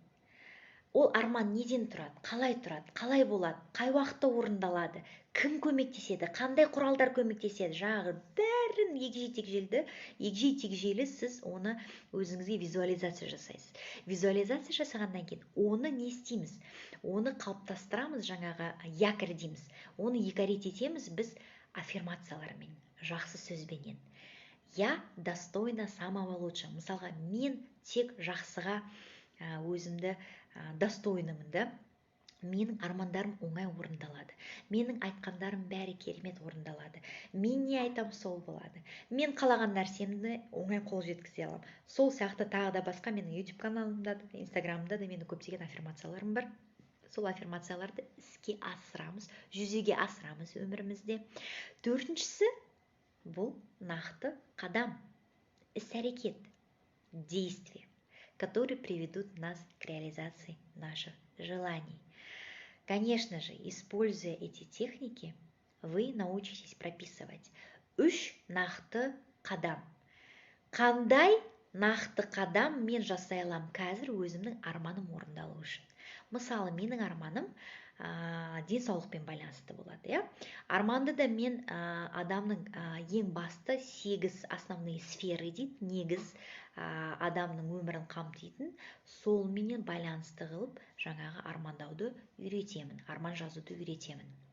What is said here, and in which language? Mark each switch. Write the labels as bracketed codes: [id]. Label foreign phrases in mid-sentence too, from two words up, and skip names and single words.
[kk] Ол арман неден тұрады, қалай болады, қай уақытта орындалады, кім көмектеседі, қандай құралдар көмектеседі, жағы бәрін егжей-тегжейлі сіз оны өзіңізге визуализация жасайсыз. Визуализация жасағаннан кейін оны не істейміз? Оны қалыптастырамыз, жаңағы якорь дейміз. Оны екарет етеміз біз аффирмациялармен, жақсы сөзбенен. [ru] Я достойна самого лучшего. [kk] Мысалға, мен тек жақсыға өзімді достойнымын, да? Менің армандарым оңай орындалады. Менің айтқандарым бәрі керемет орындалады. Мен не айтам, сол болады. Мен қалаған нәрсемді оңай қол жеткізе аламын. Сол сияқты тағы да басқа менің YouTube каналымда да, Instagramда да менің көптеген аффирмацияларым бар. Сол аффирмацияларды іске асырамыз, жүзеге асырамыз өмірімізде. Төртіншісі, бұл нақты қадам, іс-әрекет, [ru] действие, которые приведут нас к реализации наших желаний. Конечно же, используя эти техники, вы научитесь прописывать 3 [kk] нақты қадам. Қандай нақты қадам мен жасай аламын қазір өзімнің арманым орындалу үшін? Мысалы, менің арманым денсаулықпен байланысты болады. Арманды да мен адамның ең басты 8 [ru] основные сферы [kk] дейді, негіз адамның өмірін қамтитын, сол менен байланысты қылып жаңағы армандауды үйретемін, арман жазуды үйретемін.